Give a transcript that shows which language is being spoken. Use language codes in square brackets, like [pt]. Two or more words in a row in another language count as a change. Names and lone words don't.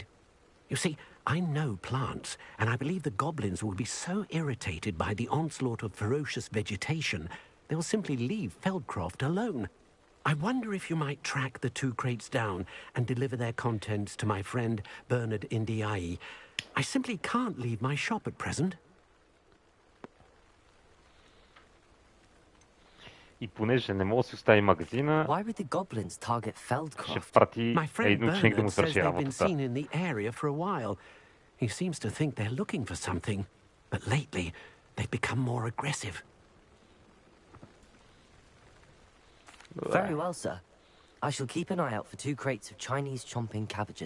[en] You see, I know plants, and I believe the goblins will be so irritated by the onslaught of ferocious vegetation, they'll simply leave Feldcroft alone. I wonder if you might track the 2 crates down and deliver their contents to my friend Bernard Indiai. I simply can't leave my shop at present. [bg] И понеже не мога да си остави магазина, [en] Why would the goblins target Feldcroft? [bg] ще прати [en] My friend [bg] един ученик да му [en] Bernard says [bg] свърши [en] they've been seen [bg] работата. [en] in the area for a while. He seems to think they're looking for something, but lately they've become more aggressive. Very well, sir. I shall keep an eye out for 2 crates of Chinese chomping cabbages.